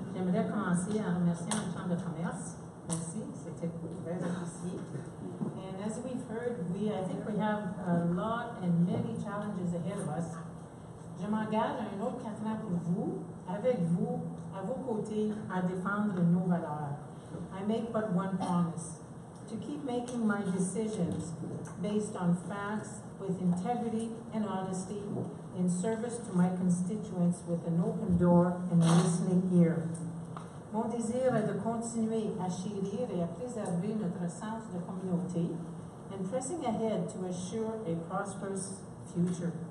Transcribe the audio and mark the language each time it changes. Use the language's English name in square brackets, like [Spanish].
[French] J'aimerais commencer en remerciant la Chambre de commerce. Merci, c'était très apprécié. [English] And as we've heard, I think we have a lot and many challenges ahead of us. [French] Je m'engage à un autre 4 ans pour vous, avec vous, à vos côtés, à défendre nos valeurs. [English] I make but one promise, to keep making my decisions based on facts, with integrity and honesty, in service to my constituents with an open door and a listening ear. [French] Mon désir est de continuer à chérir et à préserver notre sens de communauté, [English] and pressing ahead to assure a prosperous future.